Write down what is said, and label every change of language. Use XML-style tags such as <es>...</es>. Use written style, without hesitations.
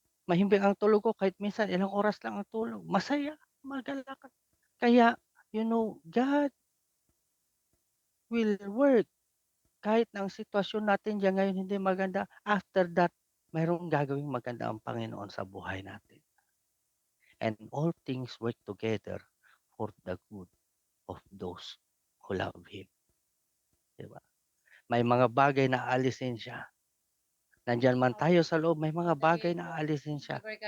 <tl>Mahimbing ang tulog ko, kahit minsan ilang oras lang ang tulog, masaya, magalak. Kaya,</tl> <en>God will work</en> <tl>kahit na ang sitwasyon natin diyan ngayon hindi maganda,</tl> <en>after that</en> <tl>mayroong gagawing maganda ang Panginoon sa buhay natin.</tl> <en>And all things work together for the good of those who love Him,</en> <tl>'di ba? May mga bagay na aalisin siya. Nandiyan man tayo sa loob, may mga bagay na aalisin siya.</tl>